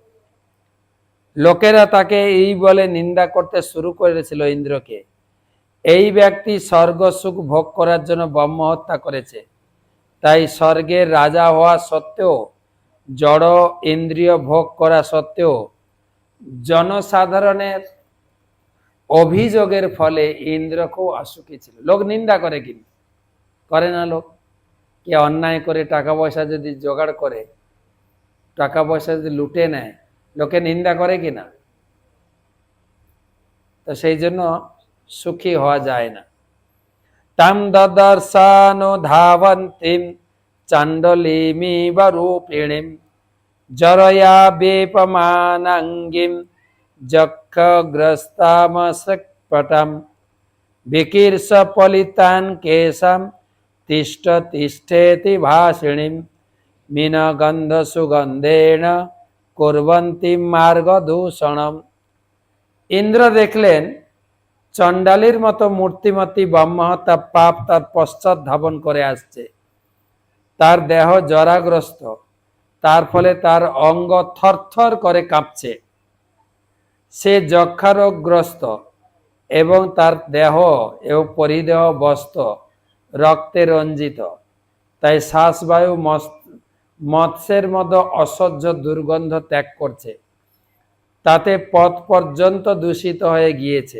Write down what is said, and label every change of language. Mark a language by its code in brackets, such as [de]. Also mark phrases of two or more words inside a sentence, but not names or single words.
[bn] লোকেরা তাকে এই বলে নিন্দা করতে শুরু করেছিল ইন্দ্রকে, এই ব্যক্তি স্বর্গ সুখ ভোগ করার জন্য ব্রহ্ম হত্যা করেছে, তাই স্বর্গের রাজা হওয়া সত্ত্বেও, জড় ইন্দ্রিয় ভোগ করা সত্ত্বেও জনসাধারণের অভিযোগের ফলে ইন্দ্র খুব অসুখী ছিল। লোক নিন্দা করে, কিন্তু করে না লোক? কে অন্যায় করে টাকা পয়সা যদি জোগাড় করে, টাকা পয়সা যদি লুটে নেয়, লোকে নিন্দা করে কিনা? তো সেই জন্য সুখী হওয়া যায় না। [sa] তাম দদর্শানো ধাবন্তিম চাণ্ডলীমিব রূপিণীম জরয়া বেপমানাঙ্গিম যক্ষগ্রস্তামসকপটম বিকীর্ষ পলিতান কেশম তিষ্ঠ তিষ্ঠেতি ভাষিণীম মিনগন্ধ সুগন্ধেন কুর্বন্তি মার্গদূষণম। [bn] ইন্দ্র দেখলেন চণ্ডালীর মতো মূর্তিমতী ব্রহ্মহত্যা পাপ তার পশ্চাৎ ধাবন করে আসছে। তার দেহ জরাগ্রস্ত, তার ফলে তার অঙ্গ থরথর করে কাঁপছে। সে যক্ষারোগগ্রস্ত এবং তার দেহ এবং পরিদেহ বস্ত্র রক্তে রঞ্জিত, তাই শ্বাসবায়ু মৎস্যের মতো অসহ্য দুর্গন্ধ ত্যাগ করছে, তাতে পথ পর্যন্ত দূষিত হয়ে গিয়েছে।